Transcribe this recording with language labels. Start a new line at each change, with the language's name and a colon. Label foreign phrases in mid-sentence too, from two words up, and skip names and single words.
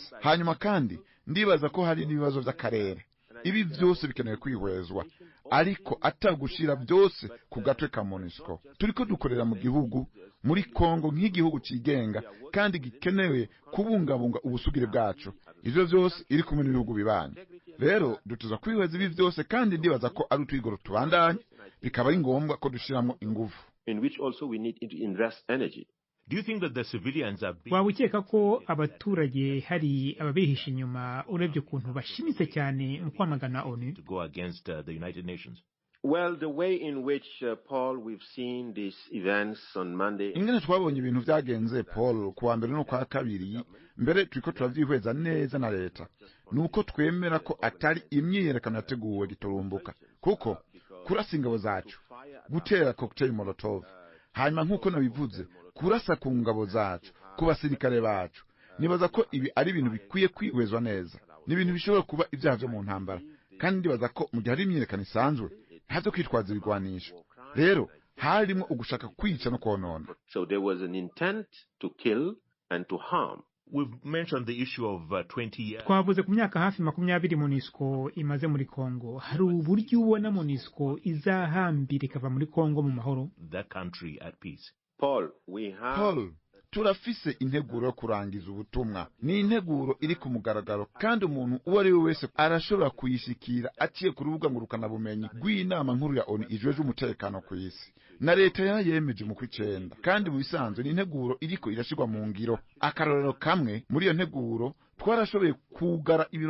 Rundi: hanyuma kandi ndibaza ko hari n'ibibazo vy'akarere ibi vyose bikenewe kwihwezwa ariko atagushira byose ku gatwe ka MONUSCO turiko dukorera mu gihugu muri Kongo nk'igihugu cigenga kandi gikenewe kubungabunga ubusugire bwacu ivyo vyose iri kumwe n'ibihugu bibanye rero dutuza kwihweza ibi vyose kandi ndibaza ko ari utwigoro tubandanye bikaba ari ngombwa ko dushiramo ingufu
English: in which also we need to invest energy. Do you think that the civilians are being
Rundi: waba ukeka ko abaturage hari ababihisha inyuma urebye ukuntu bashimitse cyane mu kwamagana ONU
English: to go against the United Nations? Well, the way in which, Paul, we've seen these events on Monday.
Rundi: ingene twabonye ibintu vyagenze Paul kuwa mbere no kwa kabiri mbere turiko turavyihweza neza na leta nuko twemera ko atari imyiyerekano yateguwe giturumbuka kuko kurasa ingabo zacu gutera
French: cocktail molotov
Rundi: hanyuma nkuko nabivuze kurasa ku ngabo zacu ku basirikare bacu nibaza ko ibi ari ibintu bikwiye kwihwezwa neza ni ibintu bishobora kuba ibyaha vyo mu ntambara kandi ndibaza ko mu gihe hari imyiyerekano isanzwe hazo kwitwaza ibigwanisho rero harimo ugushaka kwica no konona.
English: So there was an intent to kill and to harm. We've mentioned the issue of 20 years.
Rundi: twavuze ku myaka hafi 20 MONUSCO imaze muri Kongo hari uburyo ubona MONUSCO izahambira ikava muri Kongo mu mahoro
English: That country at peace.
Rundi: Paul, turafise integuro yo kurangiza ubutumwa ni integuro iri ku mugaragaro kandi umuntu uwo ari we wese arashobora kuyishikira aciye ku rubuga ngurukana bumenyi rw'inama nkuru ya ONU ijejwe umutekano ku isi na leta yayemeje mu kwicenda kandi mu bisanzwe ni integuro iriko irashirwa mu ngiro akarorero kamwe muri iyo nteguro twarashoboye kugara ibiro